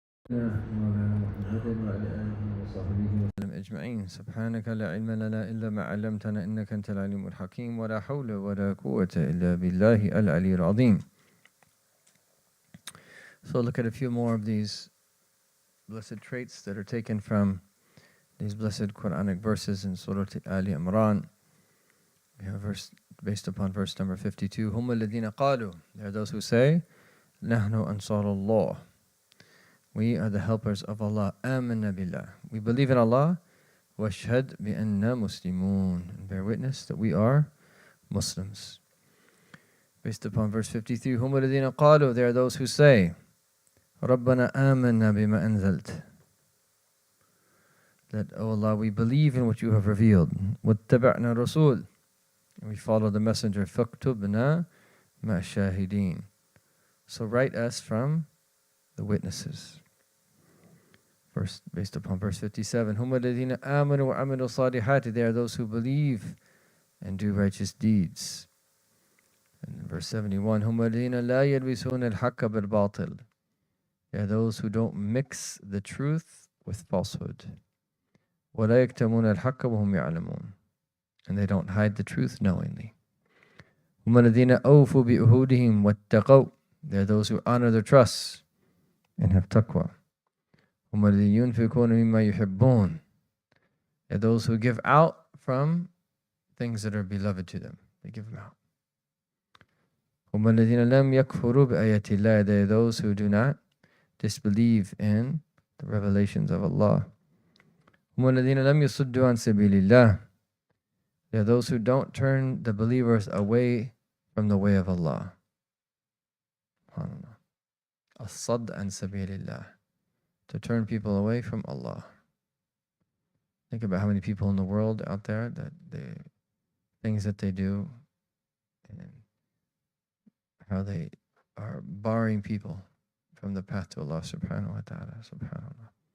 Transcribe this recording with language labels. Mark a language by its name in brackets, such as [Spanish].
[Arabic] مولانا محمد وعلى آله وصحبه وسلم أجمعين. سبحانك لا علم لنا إلا ما علمتنا إنك أنت العليم الحكيم ولا حول ولا قوة إلا بالله العلي العظيم. [English] So look at a few more of these blessed traits that are taken from these blessed Quranic verses in Surah Ali Imran. We have a verse based upon verse number 52. [Arabic] هم الذين قالوا. [English] There are those who say, [Arabic] نحن أنصار الله. [English] We are the helpers of Allah. [Arabic] آمنا بالله. [English] We believe in Allah. [Arabic] واشهد بأننا مسلمون. [English] And bear witness that we are Muslims. Based upon verse 53. [Arabic] هم الذين قالوا. [English] There are those who say, [Arabic] ربنا آمنا بما أنزلت. [English] That, O Allah, we believe in what you have revealed. [Arabic] واتبعنا الرسول. [English] And we follow the messenger. [Arabic] فاكتبنا مع الشاهدين. [English] So write us from the witnesses. Verse, based upon verse 57. [Arabic] هم الذين آمنوا وعملوا الصالحات. [English] They are those who believe and do righteous deeds. And in verse 71. [Arabic] هم الذين لا يلبسون الحق بالباطل. [English] They are those who don't mix the truth with falsehood. [Arabic] ولا يكتمون الحق وهم يعلمون. [English] And they don't hide the truth knowingly. [Arabic] هم الذين أوفوا بأهودهم واتقوا. [English] They are those who honor their trusts and have taqwa. [Arabic] هم الذين ينفقون مما يحبون. [English] They are those who give out from things that are beloved to them. They give them out. [Arabic] هم الذين لم يكفروا بآيات الله. [English] They are those who do not disbelieve in the revelations of Allah. [Arabic] هم الذين لم يصدوا عن سبيل الله. [English] They are those who don't turn the believers away from the way of Allah. SubhanAllah. As-sadd an sabilillah. To turn people away from Allah. Think about how many people in the world out there that the things that they do and how they are barring people from the path to Allah subhanahu wa ta'ala. SubhanAllah.